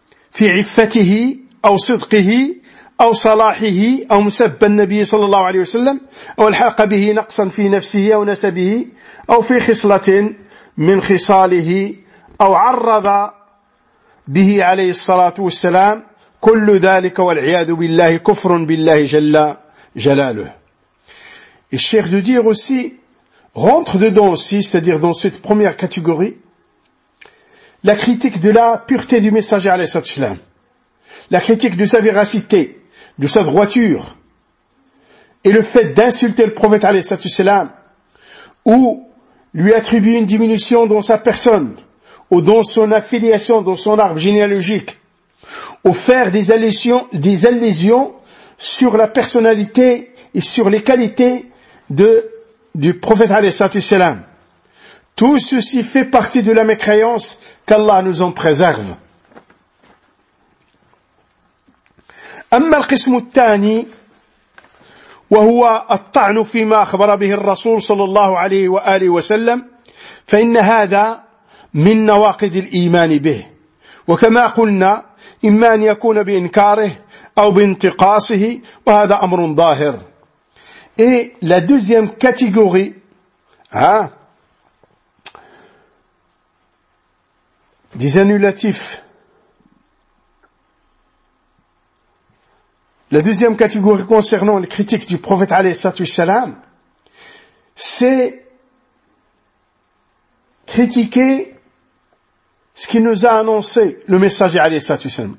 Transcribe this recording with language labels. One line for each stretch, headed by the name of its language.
Arabic: في عفته أو صدقه أو صلاحه أو مسب النبي صلى الله عليه وسلم أو الحق به نقصا في نفسه أو نسبه أو في خصلة من خصاله أو عرض به عليه الصلاة والسلام كل ذلك والعياذ بالله كفر بالله جل جلاله.
French: الشيخ de dire aussi rentre dedans aussi, c'est-à-dire dans cette première catégorie, la critique de la pureté du messager alayhi salatu wassalam, la critique de sa véracité, de sa droiture, et le fait d'insulter le prophète alayhi salatu wassalam, ou lui attribuer une diminution dans sa personne, ou dans son affiliation, dans son arbre généalogique, ou faire des allusions sur la personnalité et sur les qualités du prophète alayhi salatu wassalam. Tout ceci fait partie de la mécréance, qu'Allah nous en préserve.
Arabic: أما القسم الثاني وهو الطعن فيما أخبر به الرسول صلى الله عليه وآله وسلم فإن هذا من نواقض الإيمان به، وكما قلنا إما أن يكون بإنكاره أو بانتقاصه، وهذا أمر ظاهر.
French: Et la deuxième catégorie, des annulatifs. La deuxième catégorie concernant les critiques du prophète alayhi salam, c'est critiquer ce qu'il nous a annoncé le messager alayhi salam.